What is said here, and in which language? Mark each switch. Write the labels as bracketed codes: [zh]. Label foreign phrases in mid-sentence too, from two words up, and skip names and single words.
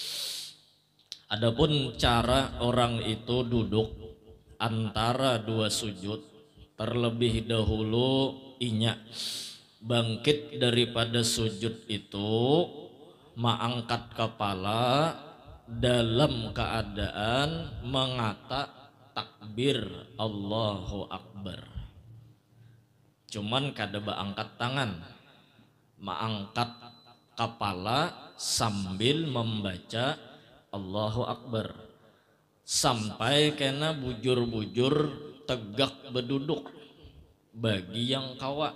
[id] Adapun cara orang itu duduk antara dua sujud, terlebih dahulu inya bangkit daripada sujud itu mengangkat kepala dalam keadaan mengata takbir Allahu Akbar. Cuman kada angkat tangan, mengangkat kepala sambil membaca Allahu Akbar, sampai kena bujur-bujur tegak berduduk bagi yang kawa.